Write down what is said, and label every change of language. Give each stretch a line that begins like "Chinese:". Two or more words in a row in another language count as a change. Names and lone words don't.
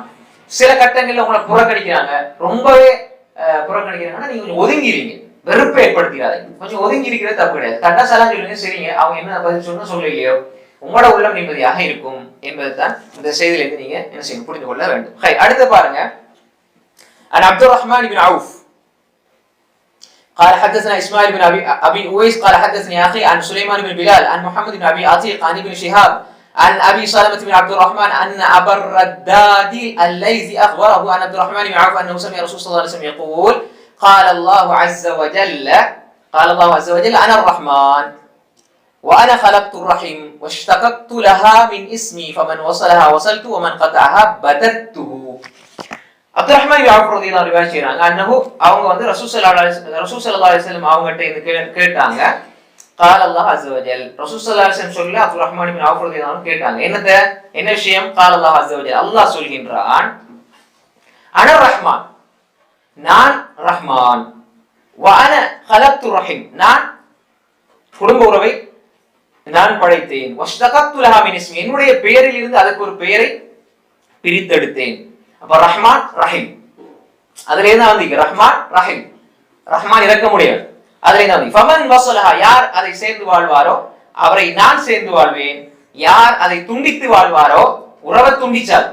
Tamil: சில கட்டங்கள்ல உங்களை புறக்கணிக்கிறாங்க, ரொம்பவே புறக்கணிக்கிறாங்கன்னா நீங்க கொஞ்சம் ஒதுங்கிறீங்க, வெறுப்பை ஏற்படுத்திடாதீங்க, கொஞ்சம் ஒதுங்கி இருக்கிறது தப்பு கிடையாது. தட்டாசலாம் சொல்லுங்க, சரிங்க அவங்க என்ன பதில் சொன்னா சொல்லலையோ உங்களோட உள்ளம் நிம்மதியாக இருக்கும் என்பதுதான் இந்த செய்தியில இருந்து நீங்க என்ன செய்யணும் புரிந்து கொள்ள வேண்டும். அடுத்து பாருங்க, அப்துல் ரஹ்மான் பின் அவுஃப்
Arabic: قال حدثنا اسماعيل بن ابي اويس قال حدثني اخي عن سليمان بن بلال عن محمد بن ابي عتيق عن ابن شهاب عن ابي سلمة بن عبد الرحمن ان ابا الرداد الليثي اخبره عن عبد الرحمن بن عوف انه سمع رسول صلى الله عليه وسلم يقول قال الله عز وجل انا الرحمن وانا خلقت الرحم واشتققت لها من اسمي فمن وصلها وصلت ومن قطعها بددته.
Tamil: அப்துல் ரஹ்மான் இப்னு அவுஃப்
Arabic: رضي الله عنه
Tamil: ரிவாயத் செய்றாங்க, அன்னஹு அவங்க வந்து ரசூல்
Arabic: صلى الله عليه وسلم
Tamil: அவங்கட்ட இருந்து கேட்டாங்க,
Arabic: قال الله عز وجل
Tamil: ரசூல்
Arabic: صلى الله عليه وسلم
Tamil: சொல்லி அப்துல் ரஹ்மான் இப்னு அவுஃப்
Arabic: رضي الله عنه
Tamil: கேட்டாங்க, என்ன விஷயம்?
Arabic: قال الله عز وجل
Tamil: அல்லாஹ் சொல்கின்றான்,
Arabic: أنا رحمن
Tamil: நான் ரஹ்மான்,
Arabic: وأنا خلقت الرحم
Tamil: நான் குடும்ப உறவை நான் படைத்தேன்,
Arabic: واشتققت لها من اسمي
Tamil: என்னுடைய பெயரில் இருந்து அதுக்கு ஒரு பெயரை பிரித்தெடுத்தேன். அப்ப ரஹ்மான் ரஹீம் அதுல இருந்தா வந்து ரஹ்மான் ரஹீம், ரஹ்மான் இறக்க முடியாது, அதுல இருந்தா வந்து
Arabic: فمن وصلها
Tamil: யார் அதை சேர்ந்து வாழ்வாரோ அவரை நான் சேர்ந்து வாழ்வேன், யார் அதை துண்டித்து வாழ்வாரோ உறவை துண்டிச்சார்.